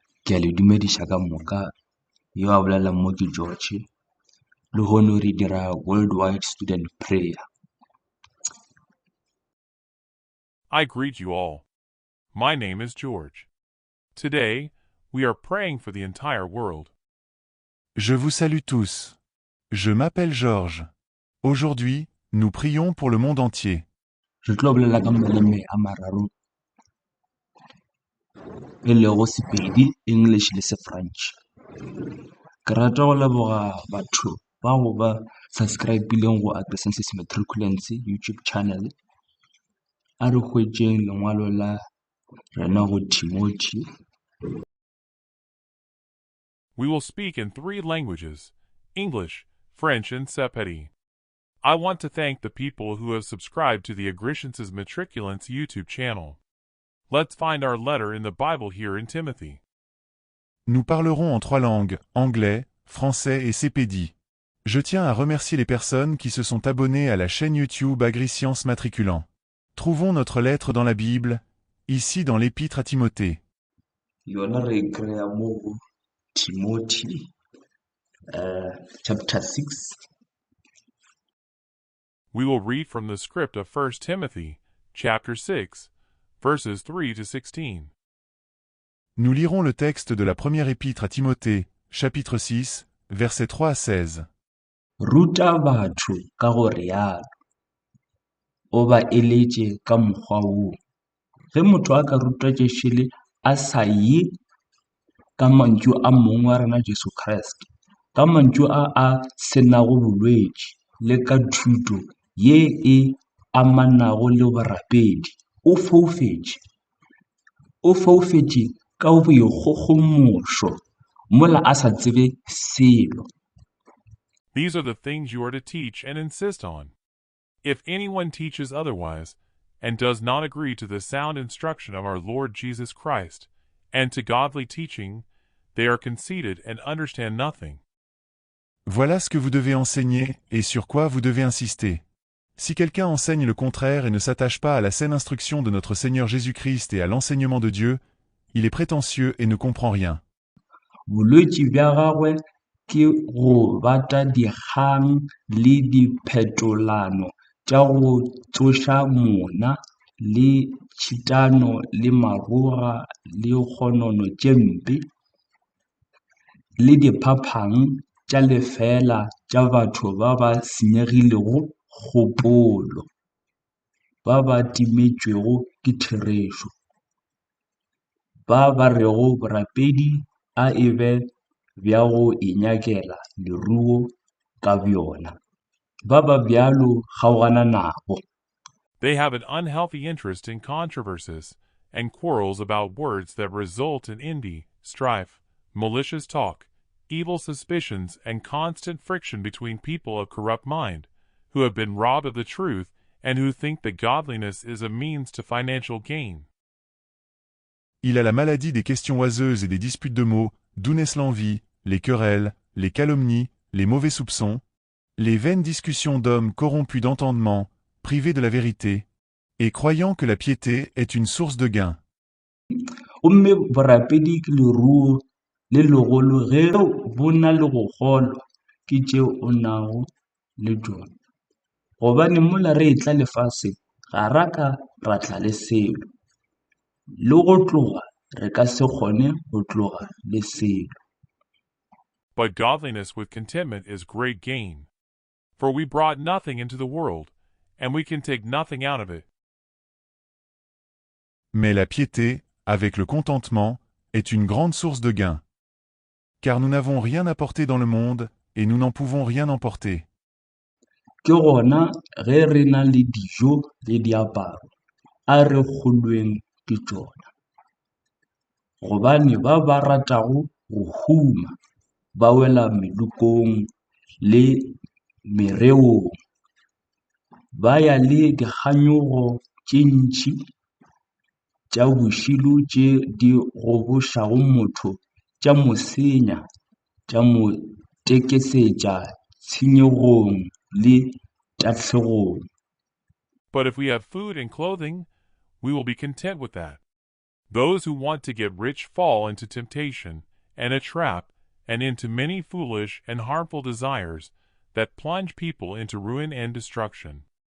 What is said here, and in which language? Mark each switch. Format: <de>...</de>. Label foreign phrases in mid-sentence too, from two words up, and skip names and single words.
<nso>Ke a le dumediša ka moka, yo a bolelang mo ke George, le hono re dira</nso> <en>worldwide student prayer. I greet you all. My name is George. Today, we are praying for the entire world.</en> <fr>Je vous salue tous. Je m'appelle Georges. Aujourd'hui, nous prions pour le monde entier.</fr> <nso>Re tlo bolela ka maleme a mararo, e lego Sepedi, English le Sefrench. Ke rata go leboga batho ba go ba subscribe-ileng go Agrisensis Matriculants</nso> <en>YouTube channel.</en> <nso>A re hwetšeng lengwalo la rena go Timothy.</nso> <en>We will speak in 3 languages, English, French, and Sepedi. I want to thank the people who have subscribed to the Agrisensis Matriculants YouTube channel. Let's find our letter in the Bible here in Timothy.</en> <fr>Nous parlerons en 3 langues, anglais, français et sépédi. Je tiens à remercier les personnes qui se sont abonnées à la chaîne YouTube Agriscience Matriculant. Trouvons notre lettre dans la Bible, ici dans l'Épître à Timothée.</fr> <nso>Yona re kry-a mo go Timothy chapter 6.</nso> <en>We will read from the script of 1 Timothy, chapter 6, verses 3 to 16.</en> <fr>Nous lirons le texte de la première épître à Timothée, chapitre 6, versets 3 à 16.</fr> <nso>Ruta batho ka go rialo, o ba eletše ka mokgwa woo. Ge motho a ka rutwa tšešele a sa ye ka mantšu a mongwe a rena Jesu Kriste, ka mantšu a senago bolwetši le ka thuto ye e amanago le borapedi, o foufetše ka boikgogomošo mola a sa tsebe selo.</nso> <en>These are the things you are to teach and insist on. If anyone teaches otherwise, and does not agree to the sound instruction of our Lord Jesus Christ, and to godly teaching, they are conceited and understand nothing.</en> <fr>Voilà ce que vous devez enseigner et sur quoi vous devez insister. Si quelqu'un enseigne le contraire et ne s'attache pas à la saine instruction de notre Seigneur Jésus-Christ et à l'enseignement de Dieu, il est prétentieux et ne comprend rien.</fr> <nso>Bolwetši bja gagwe ke go bata dikgang le diphetolano tša go tsoša mona le tšhitano le maroga le kgonono tše mpe le diphaphang tša lefela tša batho ba ba senyegilego kgopolo, ba ba timetšwego ke therešo, ba rego borapedi a e be bja go inyakela leruo ka bjona, ba bjalo kgaogana nabo.</nso> <en>They have an unhealthy interest in controversies and quarrels about words that result in envy, strife, malicious talk, evil suspicions, and constant friction between people of corrupt mind, who have been robbed of the truth and who think that godliness is a means to financial gain.</en> <fr>Il a la maladie des questions oiseuses et des disputes de mots, d'où naissent l'envie, les querelles, les calomnies, les mauvais soupçons, les vaines discussions d'hommes corrompus d'entendement, privés de la vérité, et croyant que la piété est une source de gain.</fr> <nso>Gomme borapedi ke leruo le legolo ge bo na le go kgolwa ke tšeo o nago le tšona, gobane mola re etla lefase ga ra ka ra tla le selo, le go tloga re ka se kgone go tloga le selo.</nso> <en>But godliness with contentment is great gain. For we brought nothing into the world, and we can take nothing out of it.</en> <fr>Mais la piété, avec le contentement, est une grande source de gain. Car nous n'avons rien apporté dans le monde, et nous n'en pouvons rien emporter.</fr> <nso>Ke gona ge re na le dijo le diaparo a re kgolweng ke tšona, gobane ba ratago go huma ba wela melokong le mereong, ba ya le dikganyogo tše ntšhi tša bošilo tše di gobošago motho, tša mo senya, tša mo tekesetša tshenyegong le tahlegong.</nso> <en>But if we have food and clothing, we will be content with that. Those who want to get rich fall into temptation and a trap and into many foolish and harmful desires that plunge people into ruin and destruction.</en>